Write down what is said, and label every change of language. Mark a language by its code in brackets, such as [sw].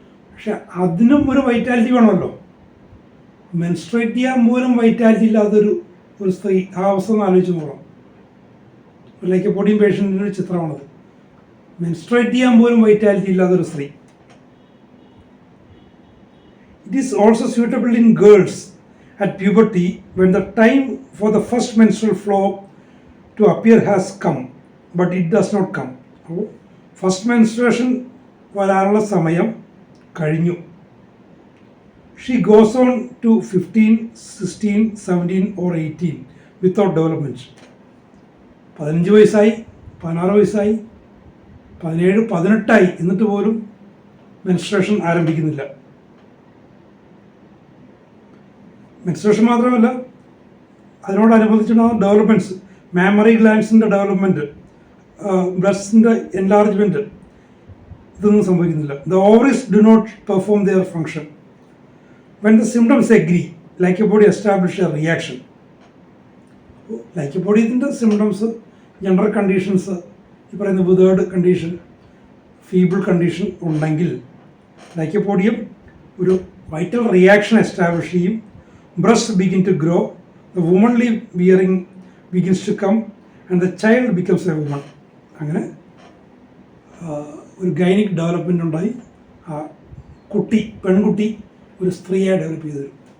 [ml] പക്ഷെ അതിനും ഒരു വൈറ്റാലിറ്റി വേണമല്ലോ. മെൻസ്ട്രേറ്റ് ചെയ്യാൻ പോലും വൈറ്റാലിറ്റി ഇല്ലാത്തൊരു സ്ത്രീ, ആ അവസ്ഥ ഒന്ന് ആലോചിച്ച് നോക്കണം. ഒരു ലൈക്കോപോഡിയം പേഷ്യൻറ്റിൻ്റെ ഒരു ചിത്രമാണത്. മെൻസ്ട്രേറ്റ് ചെയ്യാൻ പോലും വൈറ്റാലിറ്റി ഇല്ലാത്തൊരു സ്ത്രീ. [en] It is also suitable in girls at puberty when the time for the first menstrual flow to appear has come, but it does not come. [ml] അപ്പോൾ ഫസ്റ്റ് മെൻസ്ട്രേഷൻ വരാനുള്ള സമയം കഴിഞ്ഞു. [en] She goes on to 15, 16, 17 or 18 without development. [ml] 15 വയസ്സായി, 16 വയസ്സായി, 17, 18 എന്നിട്ട് പോലും menstruation ആരംഭിക്കുന്നില്ല. Menstruation മാത്രമല്ല, അതിനോടനുബന്ധിച്ചുള്ള developments, mammary ഗ്ലാൻസിൻ്റെ development, ബ്രസ്റ്റിൻ്റെ enlargement, ഇതൊന്നും സംഭവിക്കുന്നില്ല. [en] The ovaries do not perform their function. When the symptoms agree, lycopodia establish a reaction. [ml] ലൈക്കോപോഡിയത്തിൻ്റെ symptoms, general conditions, ഈ പറയുന്ന [en] withered condition, feeble condition [ml] ഉണ്ടെങ്കിൽ ലൈക്കോപോഡിയം ഒരു വൈറ്റൽ റിയാക്ഷൻ എസ്റ്റാബ്ലിഷ് ചെയ്യും. [en] Breasts begin to grow, the womanly bearing begins to come, and the child becomes a woman. [ml] അങ്ങനെ ഒരു gynaec development ഉണ്ടായി. ആ കുട്ടി, പെൺകുട്ടി ഒരു സ്ത്രീയായി ഡെവലപ്പ് ചെയ്തു വരും.